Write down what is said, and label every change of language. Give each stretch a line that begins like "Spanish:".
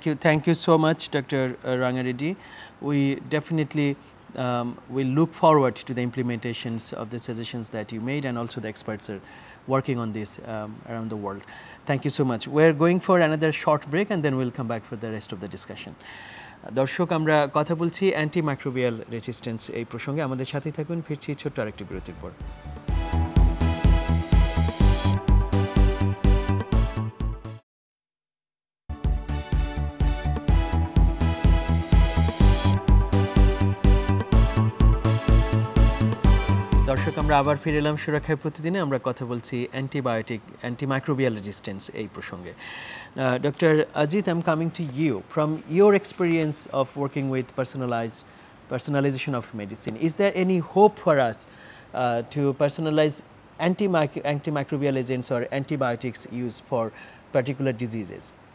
English: Thank you so much, Dr. Rangareddy. We definitely will look forward to the implementations of the suggestions that you made, and also the experts are working on this around the world. Thank you so much. We're going for another short break and then we'll come back for the rest of the discussion.
Bangla: দর্শক, আমরা কথা বলছি antimicrobial resistance এই প্রসঙ্গে। আমাদের সাথেই থাকুন, ফিরছি ছোট্ট আরেকটি বিরতির পর। দর্শক, আমরা আবার ফিরে এলাম সুরক্ষায় প্রতিদিনে। আমরা কথা বলছি অ্যান্টিমাইক্রোবিয়াল রেজিস্ট্যান্স এই প্রসঙ্গে।
English: Dr. Ajit, I'm coming to you. From your experience of working with personalization of medicine, is there any hope for us to personalize antimicrobial agents or antibiotics used for particular diseases?